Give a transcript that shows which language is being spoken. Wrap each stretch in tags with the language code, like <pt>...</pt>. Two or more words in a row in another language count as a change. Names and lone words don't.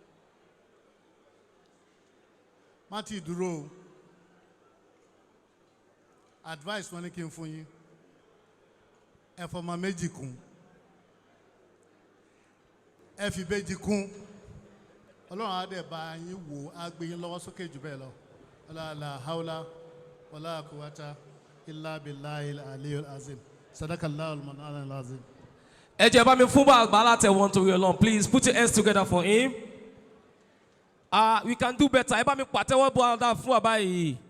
<yo>Má ti dúró o. Advice wọn ní kí n fún yín. Ẹ fọmọ méjì kún. Ẹ fi ìbejì kún. Ọlọ́run á dẹ̀ bá yín wò, á gbé yín lọ́wọ́ sókè jù bẹ́ẹ̀ lọ.</yo> <ar>ولا لا حول ولا قوة إلا بالله العلي العظيم صدق الله المنان العظيم.</ar> <yo>Ẹ jẹ́ bá mi fún bàbá látẹ̀wọ́n torí Ọlọ́run,</yo> <en>please put your hands together for him. We can do better.</en> <yo>Ẹ bá mi pàtẹ́wọ́ bọ́ fún bàbá yìí.</yo>